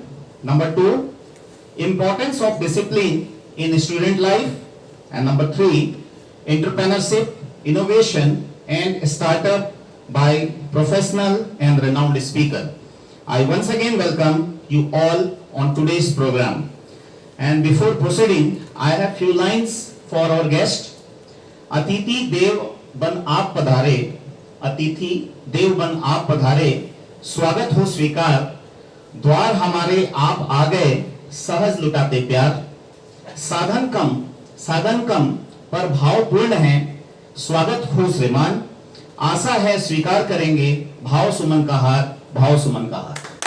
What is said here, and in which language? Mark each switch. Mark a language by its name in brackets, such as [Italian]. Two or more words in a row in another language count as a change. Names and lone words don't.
[English] Number 2, importance of discipline in student life, and number 3, entrepreneurship, innovation and startup by professional and renowned speaker. I once again welcome you all on today's program. And before proceeding, I have few lines for our guest. [Hindi] अतिथि देव बन आप पधारे, अतिथि देव बन आप पधारे, स्वागत हो स्वीकार, द्वार हमारे आप आ गए, सहज लुटाते प्यार, साधन कम पर भाव पूर्ण है, स्वागत हो श्रीमान, आशा है स्वीकार करेंगे, भाव सुमन का हार, भाव सुमन का हार.